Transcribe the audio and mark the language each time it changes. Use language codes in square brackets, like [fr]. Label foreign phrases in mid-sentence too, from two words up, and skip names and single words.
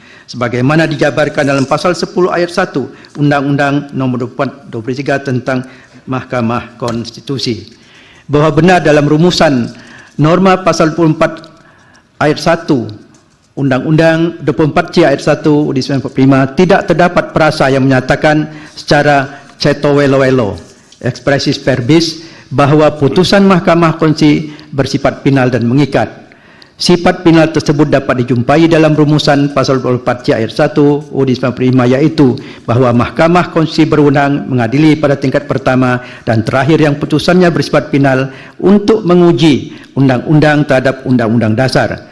[id] Sebagaimana dijabarkan dalam Pasal 10 ayat 1 Undang-Undang Nomor 23 tentang Mahkamah Konstitusi. Bahwa benar dalam rumusan norma Pasal 24 ayat 1 Undang-Undang 24C ayat 1 UUD 1945 tidak terdapat perasa yang menyatakan secara [jv] ceto welo-welo [la] expressis verbis [id] bahwa putusan Mahkamah Konstitusi bersifat final dan mengikat. Sifat final tersebut dapat dijumpai dalam rumusan Pasal 24C ayat 1 UUD 1945, yaitu bahwa Mahkamah Konstitusi berwenang mengadili pada tingkat pertama dan terakhir yang putusannya bersifat final untuk menguji undang-undang terhadap undang-undang dasar.